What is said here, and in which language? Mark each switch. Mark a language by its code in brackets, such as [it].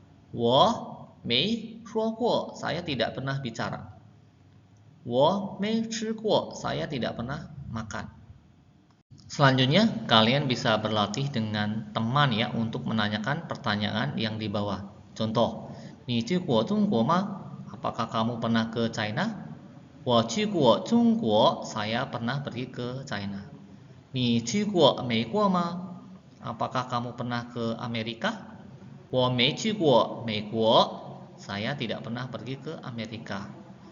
[zh] 我没说过, [id] saya tidak pernah bicara. [zh] 我没吃过, [id] saya tidak pernah makan. Selanjutnya, kalian bisa berlatih dengan teman ya untuk menanyakan pertanyaan yang di bawah. Contoh, [zh] 你去过中国吗? [id] Apakah kamu pernah ke China? [zh] 我去过中国, [id] saya pernah pergi ke China. [zh] 你去过美国吗? [id] Apakah kamu pernah ke Amerika? [zh] 我没去过美国, [id] saya tidak pernah pergi ke Amerika.